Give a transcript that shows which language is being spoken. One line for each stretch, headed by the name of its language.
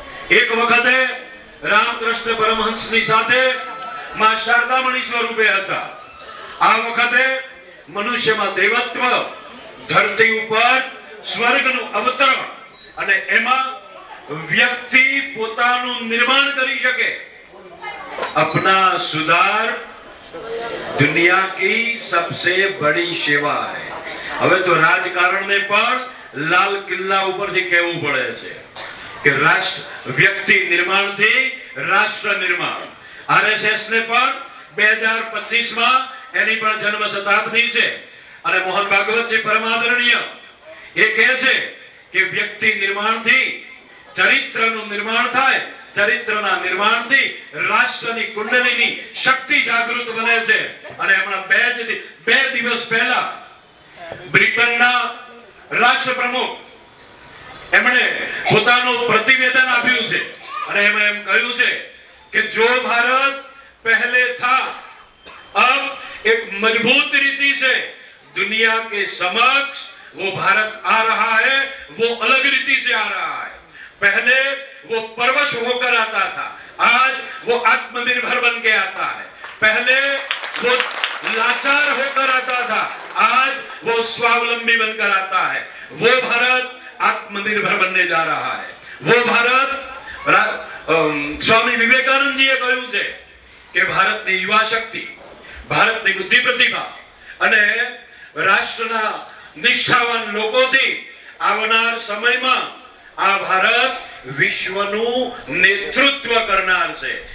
Gujarati: એક વખતે રામકૃષ્ણ પરમહંસની સાથે માં શારદામણી સ્વરૂપે હતા. આ વખતે મનુષ્યમાં દેવત્વ, ધરતી ઉપર સ્વર્ગનું અવતરણ અને એમાં વ્યક્તિ પોતાનું નિર્માણ કરી શકે.
Hindi: अपना सुधार दुनिया की सबसे बड़ी सेवा है.
Gujarati: હવે તો રાજકારણને પણ લાલ કિલ્લા ઉપરથી કહેવું પડે છે કે રાષ્ટ્ર વ્યક્તિ નિર્માણથી રાષ્ટ્ર નિર્માણ. આરએસએસ ને પણ 2025માં એની પણ જન્મ શતાબ્દી છે અને મોહન ભાગવતજી પરમાદરણીય એ કહે છે કે વ્યક્તિ નિર્માણથી ચરિત્રનું નિર્માણ થાય ચરિત્રના નિર્માણથી રાષ્ટ્રની કુંડલીની શક્તિ જાગૃત બને છે. અને હમણાં બે દિવસ પહેલા બ્રિટનના રાષ્ટ્રપ્રમુખ એમણે પોતાનું પ્રતિવેદન આપ્યું છે અને એમાં એમ કહ્યું છે કે જો ભારત પહેલે
Hindi: था अब एक मजबूत रीति से दुनिया के समक्ष वो भारत आ रहा है,
Gujarati: वो अलग रीति से आ रहा है.
Hindi: पहले वो परवश होकर आता था, आज वो आत्मनिर्भर बन के आता है. पहले वो लाचार होकर आता था, आज वो स्वावलंबी बनकर आता है. वो भारत आत्मनिर्भर बनने जा रहा है. वो भारत
Gujarati: स्वामी विवेकानंद जी कह્યું છે કે ભારતની યુવા શક્તિ, ભારતની બુદ્ધિ પ્રતિભા અને રાષ્ટ્રના નિષ્ઠાવાન લોકોથી આવનાર સમયમાં આ ભારત વિશ્વનું નેતૃત્વ કરનાર છે.